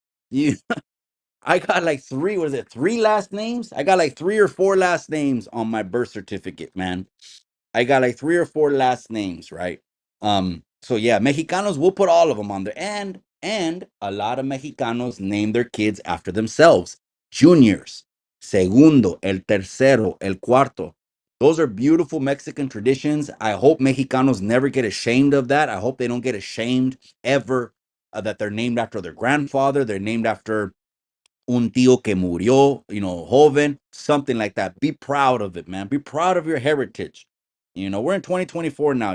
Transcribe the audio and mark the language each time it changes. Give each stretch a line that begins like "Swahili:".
English: You I got like three, what is it? Three last names? I got like three or four last names on my birth certificate, man. I got like three or four last names, right? So yeah, Mexicanos will put all of them on there. And a lot of Mexicanos name their kids after themselves.
Spanish: Juniors, segundo, el tercero, el cuarto.
English: Those are beautiful Mexican traditions. I hope Mexicanos never get ashamed of that. I hope they don't get ashamed ever that they're named after their grandfather. They're named after
Spanish: un tío que murió, joven,
English: something like that. Be proud of it, man. Be proud of your heritage. We're in 2024 now.